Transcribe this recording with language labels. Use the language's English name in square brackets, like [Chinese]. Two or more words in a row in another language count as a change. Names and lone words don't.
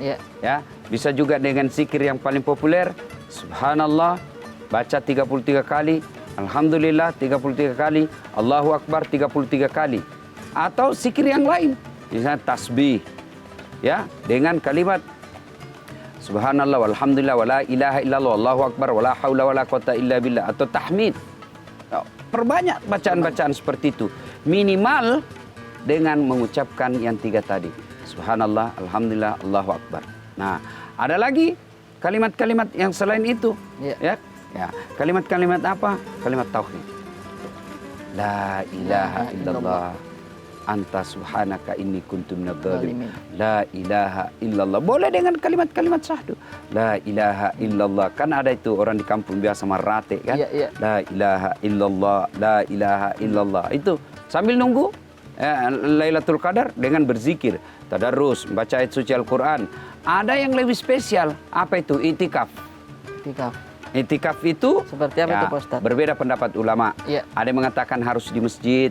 [Indonesian] Ya, bisa juga dengan zikir yang paling populer, Subhanallah, baca 33 kali, Alhamdulillah 33 kali, [Arabic] الله أكبر [Indonesian] 33 kali. Atau zikir yang lain, misalnya tasbih. Ya, dengan kalimat [Arabic] سبحان الله والحمد لله ولا إله إلا الله والله أكبر ولا حول ولا قوة إلا بالله, [Indonesian] atau tahmid. Perbanyak bacaan-bacaan seperti itu. Minimal dengan mengucapkan yang 3 tadi. [Arabic] سبحان الله، الحمد لله، الله أكبر. [Indonesian] Nah, ada lagi kalimat-kalimat yang selain itu. Ya. Kalimat-kalimat apa? Kalimat tauhid. [Arabic] لا إله إلا الله. أنت سبحانك إني كنت من الظالمين. لا إله إلا الله. [Indonesian] Boleh dengan kalimat-kalimat syahdu. [Arabic] لا إله إلا الله. [Indonesian] Kan ada itu orang di kampung biasa marate kan? [Arabic] لا إله إلا الله، لا إله إلا الله. [Indonesian] Itu sambil nunggu Lailatul Qadar dengan berzikir, tadarus, baca ayat suci Al-Quran. Ada yang lebih spesial, apa itu? Itikaf. Itikaf itu seperti apa itu, Pak Ustaz? Berbeda pendapat ulama. Ada yang mengatakan harus di masjid.